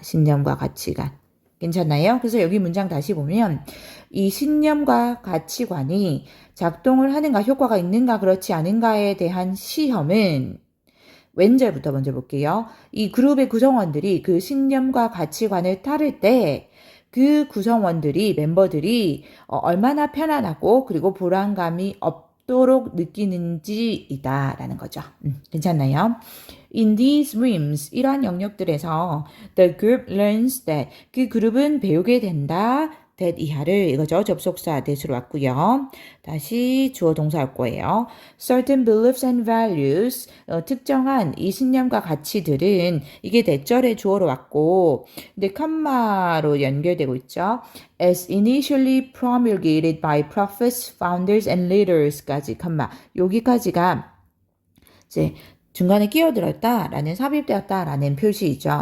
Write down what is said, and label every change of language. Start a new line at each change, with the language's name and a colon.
Korean: 신념과 가치관. 괜찮나요? 그래서 여기 문장 다시 보면 이 신념과 가치관이 작동을 하는가 효과가 있는가 그렇지 않은가에 대한 시험은 왼절부터 먼저 볼게요. 이 그룹의 구성원들이 그 신념과 가치관을 따를 때 그 구성원들이 멤버들이 얼마나 편안하고 그리고 불안감이 없도록 느끼는지이다라는 거죠. 괜찮나요?
English: In these rooms,
Korean: 이러한 영역들에서
English: the group learns that
Korean: 그 그룹은 배우게 된다. that 이하를 이거죠. 접속사 that으로 왔고요. 다시 주어 동사 할 거예요.
English: certain beliefs and values
Korean: 특정한 이 신념과 가치들은 이게 대절의 주어로 왔고 근데 컴마로 연결되고 있죠.
English: as initially promulgated by prophets, founders and leaders까지
Korean: 컴마 여기까지가 이제 중간에 끼어들었다라는 삽입되었다라는 표시이죠.